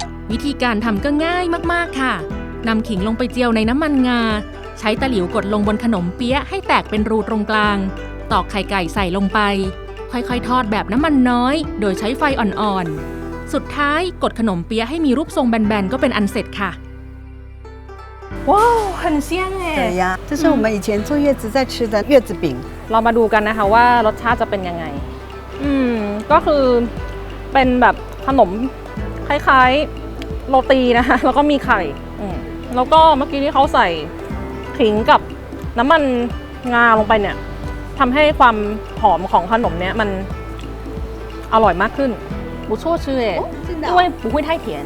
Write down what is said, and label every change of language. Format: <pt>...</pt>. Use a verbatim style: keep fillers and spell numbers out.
<th>วิธีการทำก็ง่ายมากๆค่ะนำขิงลงไปเจียวในน้ำมันงาใช้ตะหลิวกดลงบนขนมเปี๊ยะให้แตกเป็นรูตรงกลางตอกไข่ไก่ใส่ลงไปค่อยๆทอดแบบน้ำมันน้อยโดยใช้ไฟอ่อนๆสุดท้ายกดขนมเปี๊ยะให้มีรูปทรงแบนๆก็เป็นอันเสร็จค่ะ</th> <zh>ว้าว很香耶对呀这是我们以前坐月子在吃的月子饼</zh> <th>เรามาดูกันนะคะว่ารสชาติจะเป็นยังไงอืมก็คือเป็นแบบขนมคล้ายๆโรตีนะคะแล้วก็มีไข่แล้วก็เมื่อกี้ที่เขาใส่ขิงกับน้ำมันงาลงไปเนี่ยทำให้ความหอมของขนมเนี่ยมันอร่อยมากขึ้น</th> <zh>不错吃耶因为不会太甜</zh>